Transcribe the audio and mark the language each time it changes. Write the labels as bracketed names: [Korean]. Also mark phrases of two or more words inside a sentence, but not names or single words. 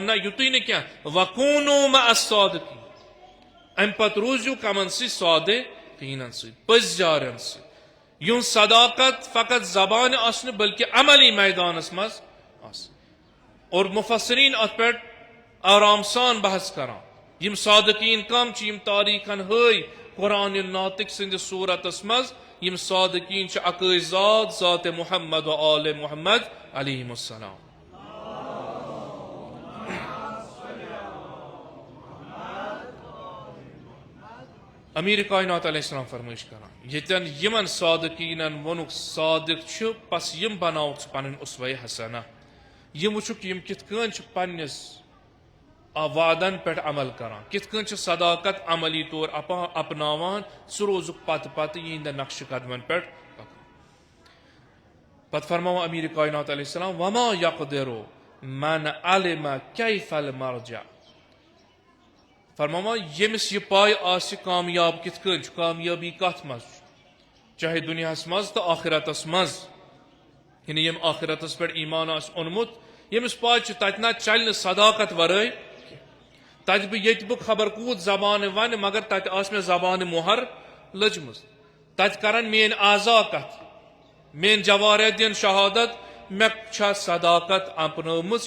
[Kashmiri] نہ یُتُے نہٕ کینٛہہ [Arabic] وکوٗنوا مع الصادقیٖن [Kashmiri] امہِ پتہٕ روٗزِو کمن سۭتۍ صادقیٖنن سۭتۍ پٔزۍ یارن سۭتۍ یِہُنٛد صداقت فقط زبانہِ آسہِ نہٕ بلکہ عملی میدانس منٛز آسہِ اور مفسریٖن اتھ پٮ۪ٹھ آرام سان بحث کران یِم صادقیٖن کم چھِ یِم تاریٖخن ہٲے قرآنِ ناطق سٕنٛدِس صوٗرتس منٛز یِم صادقیٖن چھِ اکٲے ذات محمد و آل محمد [Arabic] علیہم السلام [Kashmiri] امیر کائنات [Arabic] علیہ السلام [Kashmiri] فرمٲیش کران ییٚتٮ۪ن یِمن صادقیٖنن ووٚنُکھ صادق چھُ بس یِم بناوُکھ ژٕ پنٕنۍ اُسوے حسنہ یِم وٕچھُکھ یِم کِتھ کٔنۍ چھِ پننِس وعدن پٮ۪ٹھ عمل کران کِتھ کٔنۍ چھِ صداقت عملی طور اپناوان ژٕ روزُکھ پتہٕ پتہٕ یِہنٛدٮ۪ن نقشہٕ قدمن پٮ۪ٹھ پکان پتہٕ فرماوان امیر کائنات [Arabic] علیہ السلام وما یقدر من علم کیف المرجع [Kashmiri] فرماوان ییٚمِس یہِ پاے آسہِ کامیاب کِتھ کٔنۍ چھُ کامیٲبی کتھ منٛز چھُ چاہے دُنیاہس منٛز تہٕ آخرتس منٛز یعنی ییٚمۍ آخرتس پٮ۪ٹھ ایٖمان آسہِ اوٚنمُت ییٚمِس پاے چھُ تتہِ نہ چلہِ نہٕ صداقت ورٲے تتہِ بہٕ ییٚتہِ بہٕ خبر کوٗت زبانہٕ ونہِ مگر تتہِ آسہِ مےٚ زبانہِ مۄہر لٔجمٕژ تتہِ کرن میٲنۍ اعضا کتھ میٲنۍ جوارح دِن شہادت مےٚ چھا صداقت اپنٲومٕژ